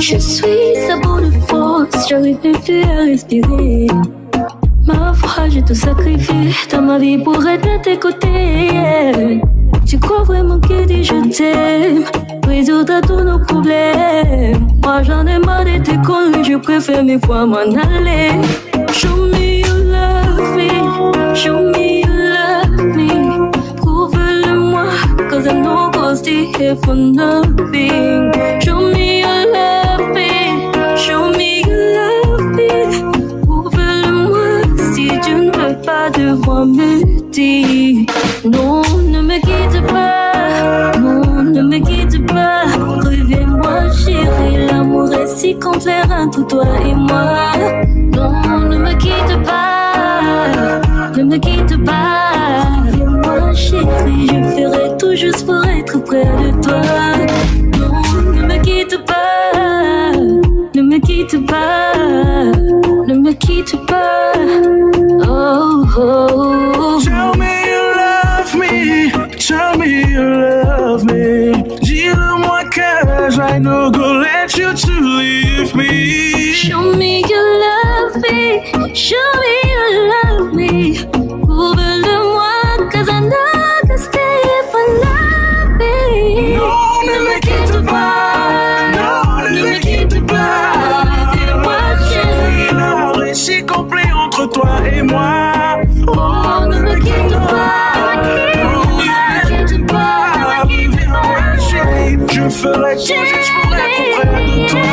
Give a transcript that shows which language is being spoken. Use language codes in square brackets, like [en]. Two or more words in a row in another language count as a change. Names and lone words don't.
[fr] Je suis à bout de force, j'arrive plus à respirer. Ma foi, j'ai tout sacrifié dans ma vie pour être à tes côtés. Tu crois vraiment que dis je t'aime, résoudre tous nos problèmes. Moi j'en ai marre de tes conneries, je préfère mes fois m'en aller. [en] Show me you love me, show me you love me. [fr] Prouve-le-moi, [en] cause I know I'll stay here for nothing. Show me you love me, show me you love me. [fr] Prouve-le-moi si tu ne veux pas devoir me dire. Non, ne me quitte pas, non, ne me quitte pas. Reviens-moi, chérie, l'amour est si complet entre toi et moi. Non, ne me quitte pas, ne me quitte pas. Reviens-moi, chérie, je ferai tout juste pour être près de toi. Non, ne me quitte pas, ne me quitte pas, ne me quitte pas. Oh, oh. [en] Tell me you love me, tell me you love me. [fr] Dis-le-moi, [en] cause I know go let you to leave me. Show me you love me, show me you love me. [fr] Prouve-le-moi, [en] cause I know I can stay for nothing. [fr] Non, ne me quitte pas, non, ne me quitte pas. Dis-moi, chérie, L'amour est si complet entre toi et moi. oh, ne me quitte pas, Non, ne me quitte pas. Reviens-moi, chérie, je ferai tout juste pour être près de toi.